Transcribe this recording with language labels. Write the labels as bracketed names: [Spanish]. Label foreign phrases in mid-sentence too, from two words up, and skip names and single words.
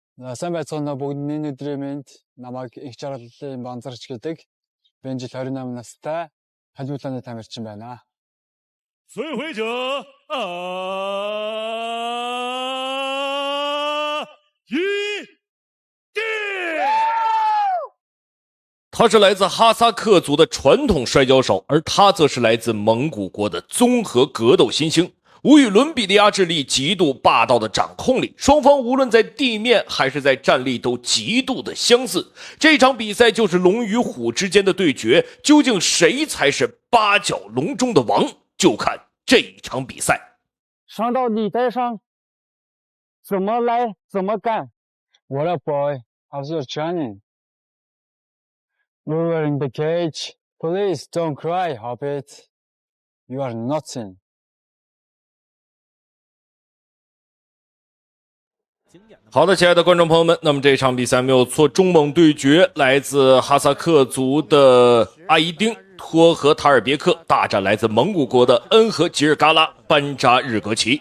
[Mongolian] Сайн байцгаана уу бүгд энэ өдрийн мэнд намайг их жаргалын банзарч гэдэг. Би энэ жил 28 настай халиулааны тамирчин байна. [Chinese] 摧毁者啊！一定。他是来自哈萨克族的传统摔跤手，而他则是来自蒙古国的综合格斗新星。无与伦比的压制力，极度霸道的掌控力，双方无论在地面还是在站立都极度的相似。这场比赛就是龙与虎之间的对决，究竟谁才是八角笼中的王？就看这一场比赛。上到你台上，怎么来怎么干。 [English] What up, boy? How's your training? We were in the cage. Please don't cry, Hobbit. You are nothing. [Chinese] 好的，亲爱的观众朋友们，那么这场比赛没有错，中蒙对决，来自哈萨克族的阿依丁托和塔尔别克大战来自蒙古国的恩和吉尔嘎拉班扎日格齐。